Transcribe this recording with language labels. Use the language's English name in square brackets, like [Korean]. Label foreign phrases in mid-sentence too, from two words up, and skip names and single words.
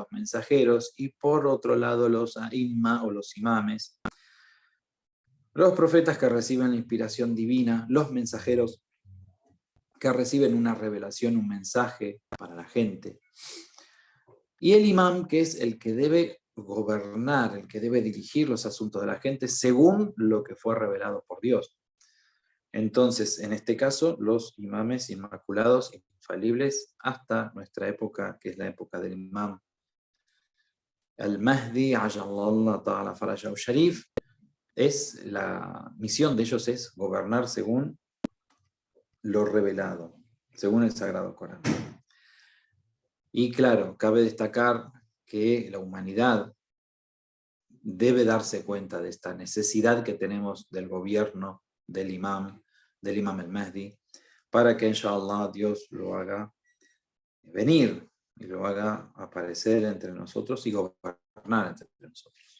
[Spanish] mensajeros, y por otro lado los a'imma o los imames, los profetas que reciben la inspiración divina, los mensajeros que reciben una revelación, un mensaje para la gente, y el imam, que es el que debe gobernar, el que debe dirigir los asuntos de la gente según lo que fue revelado por Dios. Entonces, en este caso, los imames inmaculados, infalibles, hasta nuestra época, que es la época del imam al-Mahdi, [Arabic] عجل الله تعالى فرجه الشريف, [Spanish] la misión de ellos es gobernar según lo revelado, según el Sagrado Corán. Y claro, cabe destacar que la humanidad debe darse cuenta de esta necesidad que tenemos del gobierno del imam al-Mahdi, para que inshallah Dios lo haga venir y lo haga aparecer entre nosotros y gobernar entre nosotros.